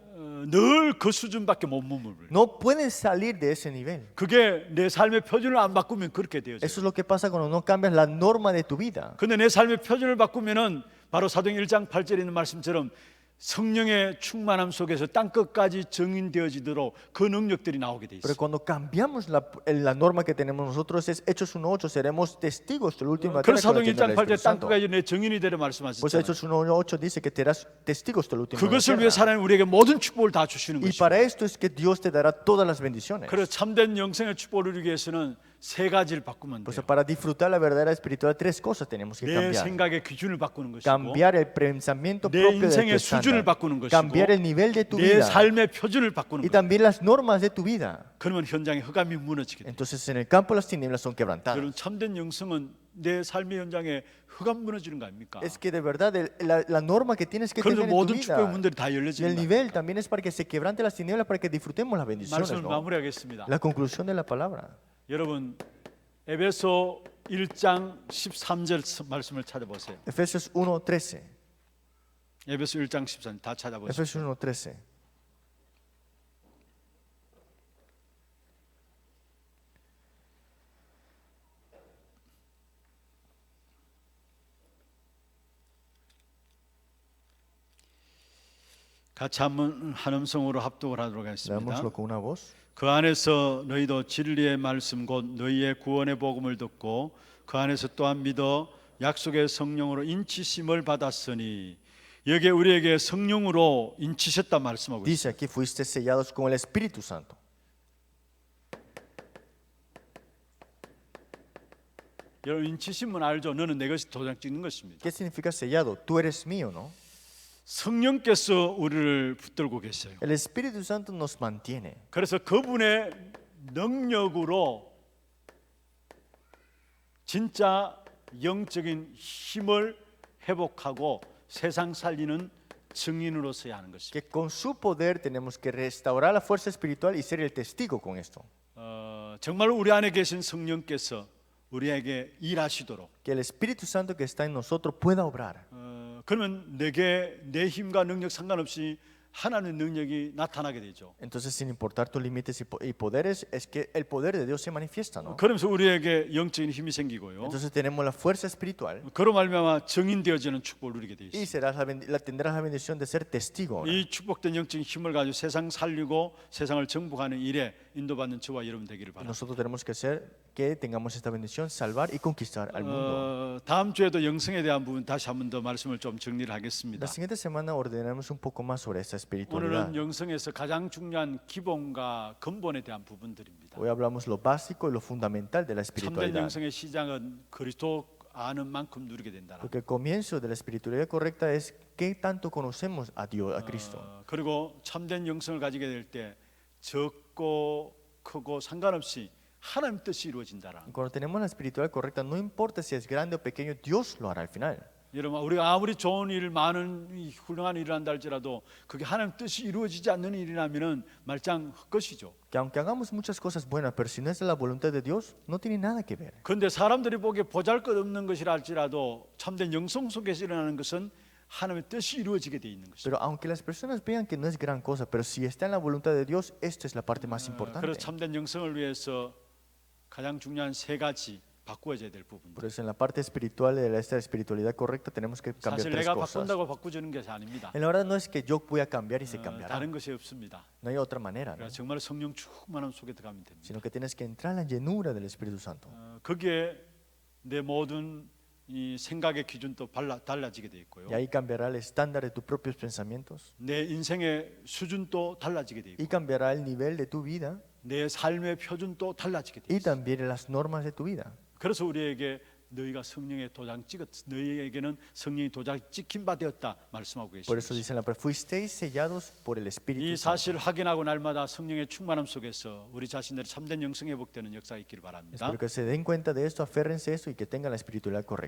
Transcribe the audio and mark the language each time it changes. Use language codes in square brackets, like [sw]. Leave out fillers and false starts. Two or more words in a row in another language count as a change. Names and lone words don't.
[ko] 늘 그 수준밖에 못 머물러. [es] No puedes salir de ese nivel. [ko] 그게 내 삶의 표준을 안 바꾸면 그렇게 되어져요. [es] Eso es lo que pasa cuando no cambias la norma de tu vida. [ko] 근데 내 삶의 표준을 바꾸면은 바로 사도행 1장 8절에 있는 말씀처럼 성령의 충만함 속에서 땅 끝까지 증인되어지도록 그 능력들이 나오게 돼 있어요. [es] Pero cuando cambiamos la norma que tenemos nosotros, es Hechos 1:8, seremos testigos del último [ko] 그래서 사도행 [es] del [ko] 1장 8절에 땅 [es] Santo. [ko] 끝까지 내 증인이 되려 [es] Pues [ko] 말씀하셨잖아요. [es] Hechos 1:8 dice que serás testigos del último de la [ko] 그것을 [es] tierra. [ko] 위해서 하나님 우리에게 모든 축복을 다 주시는 [es] Y [ko] 것이죠. [es] para esto es que Dios te dará todas las bendiciones. [ko] 그래서 참된 영생의 축복을 누리기 위해서는 세 가지를 바꾸면 [es] Pues [ko] 돼요. [es] para disfrutar la verdadera espiritual, tres cosas tenemos que [ko] 내 [es] cambiar. [ko] 생각의 기준을 바꾸는 것이고, [es] Cambiar el pensamiento [ko] 내 [es] propio de tu [ko] 인생의 수준을 [es] estándar. [ko] 바꾸는 것이고, [es] Cambiar el nivel de tu [ko] 내 [es] vida. [ko] 삶의 표준을 바꾸는 [es] Y [ko] 거예요. [es] también las normas de tu vida. [ko] 그러면 현장의 흑암이 무너지게 돼요. [es] Entonces en el campo las tinieblas son quebrantadas. [ko] 여러분, 참된 영성은 내 삶의 현장에 흑암 무너지는 거 아닙니까? [es] Es que de verdad la norma que tienes que [ko] 그래도 [es] tener en tu [ko] 모든 [es] vida [ko] 축복의 문들이 다 [es] y el [ko] 열려집니다. [es] nivel también es para que se quebrante las tinieblas, para que disfrutemos las bendiciones. [ko] 말씀을 [es] ¿No? [ko] 마무리하겠습니다. [es] La conclusión de la palabra. [ko] 여러분, 에베소 1장 13절 말씀을 찾아보세요. [es] Efesios 1:13. [ko] 에베소 1장 13절 다 찾아보세요. [es] Efesios 1:13. [ko] 같이 한번 한 음성으로 합독을 하도록 하겠습니다. [es] Leámoslo con una voz. [ko] 그 안에서 너희도 진리의 말씀 곧 너희의 구원의 복음을 듣고 그 안에서 또한 믿어 약속의 성령으로 인치심을 받았으니 여기에 우리에게 성령으로 인치셨다 말씀하고 있습니다. [es] Dice aquí, fuiste sellados con el Espíritu Santo. [ko] 여러분, 인치심은 알죠? 너는 내 것이 도장 찍는 것입니다. [es] ¿Qué significa sellado? Tú eres mío, ¿no? [ko] 성령께서 우리를 붙들고 계세요. [es] El Espíritu Santo nos mantiene. [ko] 그래서 그분의 능력으로 진짜 영적인 힘을 회복하고 세상 살리는 증인으로서야 하는 것입니다. [es] Que con su poder tenemos que restaurar la fuerza espiritual y ser el testigo con esto. [ko] 정말 우리 안에 계신 성령께서 우리에게 일하시도록. [es] Que el Espíritu Santo que está en nosotros pueda obrar. [ko] 그러면 내게 내 힘과 능력 상관없이 하나님의 능력이 나타나게 되죠. [es] Entonces, sin importar tus límites y poderes, es que el poder de Dios se manifiesta, ¿no? [ko] 그러면서 우리에게 영적인 힘이 생기고요. [es] Entonces tenemos la fuerza espiritual [ko] 그로 말미암아 증인되어지는 축복을 누리게 돼 [es] y [ko] 있어요. [es] tendrás la bendición de ser testigo. ahora. [ko] 이 축복된 영적인 힘을 가지고 세상 살리고 세상을 정복하는 일에 인도받는 저와 여러분 되기를 [es] Y [ko] 바랍니다. [es] nosotros tenemos que hacer que tengamos esta bendición, salvar y conquistar al mundo. [ko] 다음 주에도 영성에 대한 부분 다시 한 번 더 말씀을 좀 정리를 하겠습니다. [es] La siguiente semana ordenaremos un poco más sobre esta espiritualidad. [ko] 오늘은 영성에서 가장 중요한 기본과 근본에 대한 부분들입니다. [es] Hoy hablamos lo básico y lo fundamental de la [ko] 참된 [es] espiritualidad. [ko] 영성의 시작은 그리스도 아는 만큼 누리게 된다. [es] Porque el comienzo de la espiritualidad correcta es qué tanto conocemos a Dios, a Cristo. [ko] 그리고 참된 영성을 가지게 될 때 적고 크고 상관없이 하나님 뜻이 이루어진다라. [es] Cuando tenemos la espiritualidad correcta, no importa si es grande o pequeño, Dios lo hará al final. [ko] 여러분, 우리가 아무리 좋은 일, 많은 훌륭한 일을 한다 할지라도 그게 하나님 뜻이 이루어지지 않는 일이라면은 말짱 헛것이죠. [es] Que aunque hagamos muchas cosas buenas, pero si no es la voluntad de Dios, no tiene nada que ver. [ko] 그런데 사람들이 보기에 보잘것없는 것이라 할지라도 참된 영성 속에서 일어나는 것은 하나님의 뜻이 이루어지게 돼 있는 것이죠. [es] Pero aunque las personas vean que no es gran cosa, pero si está en la voluntad de Dios, esta es la parte más importante. [ko] 그래서 참된 영성을 위해서 가장 중요한 세 가지 바꾸어져야 될 부분. [es] Por eso en la parte espiritual de esta espiritualidad correcta tenemos que cambiar [ko] 사실 [es] tres [ko] 내가 [es] cosas. [ko] 바꾼다고 바꾸지는 것이 아닙니다. [es] En la verdad no es que yo voy a cambiar y se cambiará. [ko] 다른 것이 없습니다. [es] No hay otra manera, ¿no? [ko] 그러니까 정말 성령 충만함 속에 들어가면 됩니다. [es] Sino que tienes que entrar en la llenura del Espíritu Santo. [ko] 거기에 내 모든 이 생각의 기준도 달라지게 돼 있고요. [es] Y ahí cambiará el estándar de tus propios pensamientos. [ko] 내 인생의 수준도 달라지게 돼 [es] Y [ko] 있고 [es] cambiará el nivel de tu vida [ko] 내 삶의 표준도 달라지게 돼 [es] y [ko] 있어요. [es] también las normas de tu vida. [ko] 그래서 우리에게 너희가 성령의 도장 너희에게는 성령의 도장 찍힌 바 되었다 말씀하고 [es] Por eso [ko] 계십니다. [es] dice la palabra, fuisteis sellados por el [ko] 이 [es] Espíritu Santo. [ko] 사실을 확인하고 날마다 성령의 충만함 속에서 우리 자신들의 참된 영성 회복되는 역사가 있기를 바랍니다. [es] Espero que se den cuenta de esto, aférrense a esto y que tengan la espiritualidad correcta.